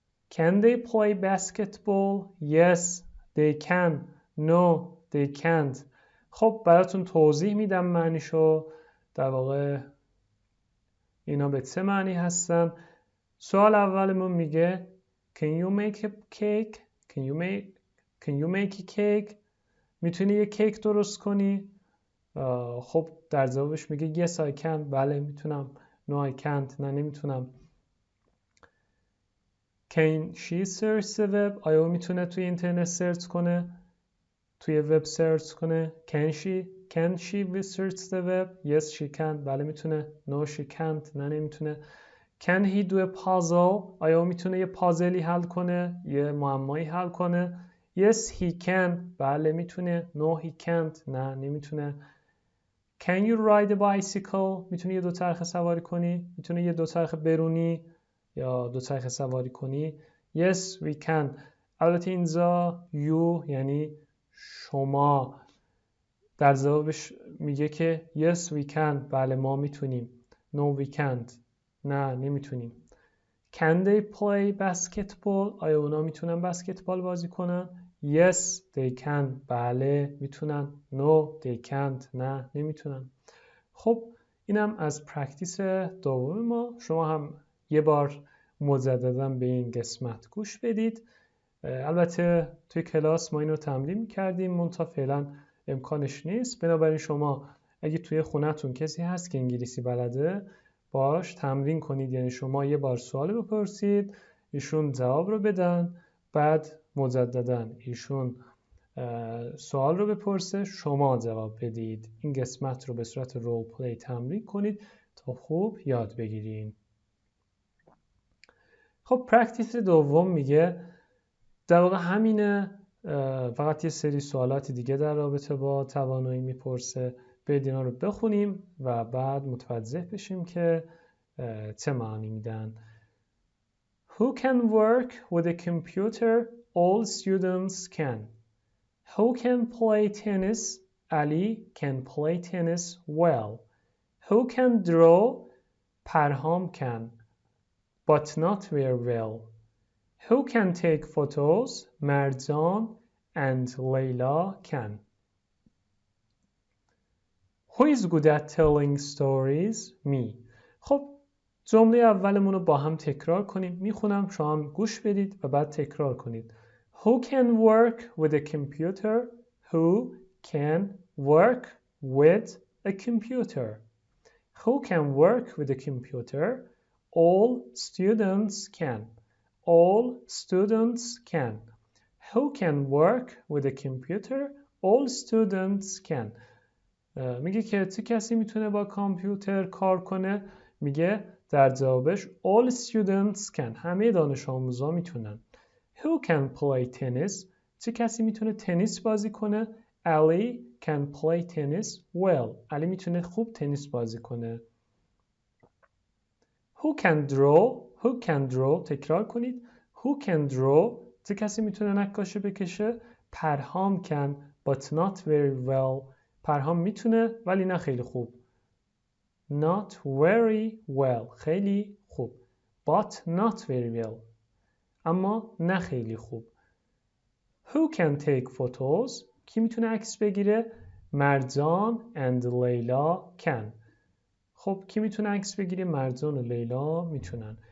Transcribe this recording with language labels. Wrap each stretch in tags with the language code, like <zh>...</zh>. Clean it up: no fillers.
<en>Can they play basketball? Yes, they can. No, they can't.</en> <fa>خب براتون توضیح میدم معنیشو. در واقع اینا به چه معنی هستن؟ سوال اولمون میگه</fa> <en>Can you make a cake? Can you make a cake?</en> <fa>میتونی یه کیک درست کنی؟ خب در جوابش میگه</fa> <en>yes I can،</en> <fa>بله میتونم.</fa> <en>no I can't،</en> <fa>نه نمیتونم.</fa> <en>can she search the web؟</en> <fa>آیا او میتونه توی اینترنت سرچ کنه، توی وب سرچ کنه؟</fa> <en>can she research the web؟ yes she can،</en> <fa>بله میتونه.</fa> <en>no she can't،</en> <fa>نه نمیتونه.</fa> <en>can he do a puzzle؟</en> <fa>آیا او میتونه یه پازلی حل کنه، یه معمایی حل کنه؟</fa> <en>yes he can،</en> <fa>بله میتونه.</fa> <en>no he can't،</en> <fa>نه نمیتونه.</fa> <en>can you ride a bicycle؟</en> <fa>میتونی یه دوچرخه سواری کنی؟ میتونی یه دوچرخه برونی یا دوچرخه سواری کنی؟</fa> <en>yes we can.</en> <fa>البته اینجا you یعنی شما، در جوابش میگه که</fa> <en>yes we can،</en> <fa>بله ما میتونیم.</fa> <en>no we can't،</en> <fa>نه نمیتونیم.</fa> <en>can they play basketball؟</en> <fa>آیا اونا میتونن بسکتبال بازی کنن؟</fa> <en>yes they can،</en> <fa>بله میتونن.</fa> <en>no they can't،</en> <fa>نه نمیتونن. خب اینم از پرکتیس دوم ما. شما هم یه بار مجددا به این قسمت گوش بدید. البته توی کلاس ما اینو تمرین کردیم، منتها فعلا امکانش نیست. بنابراین شما اگه توی خونتون کسی هست که انگلیسی بلده، باش تمرین کنید. یعنی شما یه بار سوال بپرسید، ایشون جواب رو بدن، بعد مجددا ایشون سوال رو بپرسه، شما جواب بدید. این قسمت رو به صورت رول پلی تمرین کنید تا خوب یاد بگیرین. خب پرکتیس دوم میگه در واقع همینه، فقط یه سری سوالات دیگه در رابطه با توانایی میپرسه. برید اینا رو بخونیم و بعد متوجه بشیم که چه معنی میدن.</fa> <en>Who can work with a computer? All students can. Who can play tennis? Ali can play tennis well. Who can draw? Parham can, but not very well. Who can take photos? Marjan and Layla can. Who is good at telling stories? Me.</en> <fa>خب جمله اولمون رو با هم تکرار کنیم. میخونم، شما هم گوش بدید و بعد تکرار کنید.</fa> <en>Who can work with a computer? Who can work with a computer? Who can work with a computer? All students can. All students can. Who can work with a computer? All students can.</en> <fa>میگه که چه کسی میتونه با کامپیوتر کار کنه؟ میگه در جوابش</fa> <en>all students can،</en> <fa>همه دانش آموزا میتونن.</fa> <en>Who can play tennis؟</en> <fa>چه کسی میتونه تنیس بازی کنه؟</fa> <en>Ali can play tennis well.</en> <fa>علی میتونه خوب تنیس بازی کنه.</fa> <en>Who can draw؟ Who can draw؟</en> <fa>تکرار کنید.</fa> <en>Who can draw؟</en> <fa>چه کسی میتونه نقاشی بکشه؟</fa> <en>Parham can but not very well.</en> <fa>پرهام میتونه ولی نه خیلی خوب.</fa> <en>Not very well،</en> <fa>خیلی خوب.</fa> <en>But not very well،</en> <fa>اما نه خیلی خوب.</fa> <en>Who can take photos؟</en> <fa>کی میتونه عکس بگیره؟</fa> <en>Marjan and Leila can.</en> <fa>خب کی میتونه عکس بگیره؟ مرجان و لیلا میتونن.</fa>